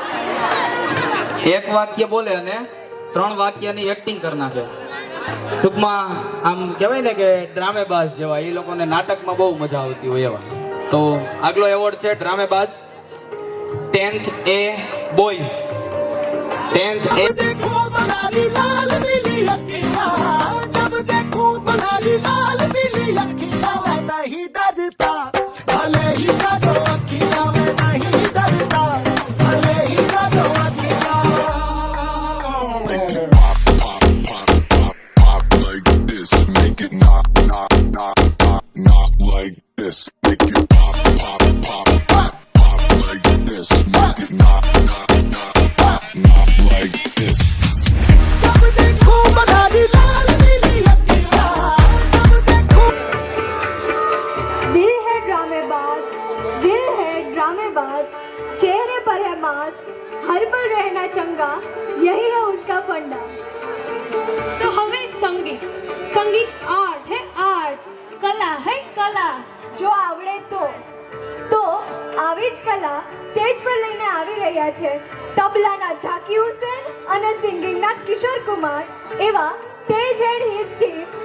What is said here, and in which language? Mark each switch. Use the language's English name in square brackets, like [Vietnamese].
[Gujarati] એક વાક્ય બોલે અને 3 વાક્યની એક્ટિંગ કરી નાખે. ટૂંકમાં આમ કહેવાય ને કે ડ્રામેબાજ જેવા. એ લોકોને નાટકમાં બહુ મજા આવતી હોય એવા. તો આગલો એવોર્ડ છે ડ્રામેબાજ 10th A boys. [English] 10th A [Hindi] देखो तुम्हारी लाल पीली अखियां, जब देखो तुम्हारी लाल पीली अखियां, मैं नहीं डरता, भले ही डरो अखियां, मैं नहीं डरता, भले ही डरो अखियां. [English] Pop like this, make it knock like this, make it pop like this, make it knock like this. [Hindi] जब देखो तुम्हारी लाल पीली अखियां, जब देखो. दिल है ड्रामेबाज, दिल है ड्रामेबाज, चेहरे पर है मास्क, हर पल रहना चंगा, यही है उसका फंडा. तो हमें संगीत, संगीत आर्ट है आर्ट, कला है कला, जो आवड़े [Gujarati] તો આવી જ કલા સ્ટેજ પર લઈને આવી રહ્યા છે તબલાના ઝાકી હુસેન અને સિંગિંગના કિશોર કુમાર એવા તેજ એન્ડ હિઝ ટીમ.